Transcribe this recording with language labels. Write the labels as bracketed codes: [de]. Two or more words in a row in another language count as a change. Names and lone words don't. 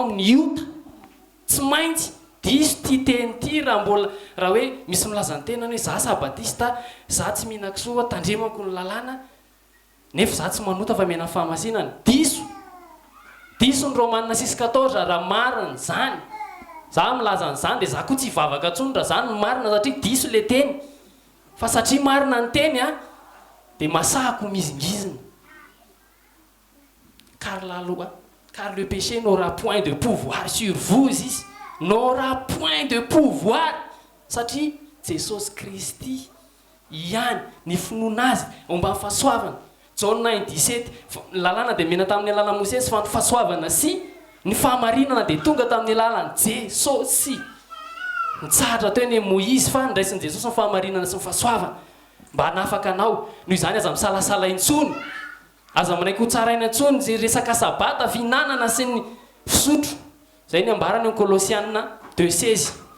[mg] amin'ny ota tsy maintsy diso ty teny ty raha mbola raha hoe misy milazany tenany hoe za sabatista za tsy mihinan-kisoa tandremako ny lalàna nefa za tsy manota fa miaina fahamasinana diso ny Romanina 6:14 raha marina zany za milaza n'izany dia za koa tsy hivavaka ntsony raha zany ny marina satria diso le teny fa satria marina ny teny a dia masahako mizingizina [fr] car le péché n'aura point de pouvoir sur vous izy n'aura point de pouvoir [mg] satria Jesosy Kristy ihany ny finoana azy omba fahasoavana John 9:17 lalàna dia mena tamin'ny alalana Mosesy fa ny fahasoavana sy ny fahamarinana dia tonga tamin'ny alalana Jesosy nitsahatra teo ny Moïse fa ndraisin'i Jesosy ny fahamarinana sy ny fahasoavana mba hanafaka anao noho izany aza misalasala intsony aza manaiky ho tsaraina intsony zay resaka sabata fihinanana sy ny fisotro zay ny ambarany Kolosiana 2:16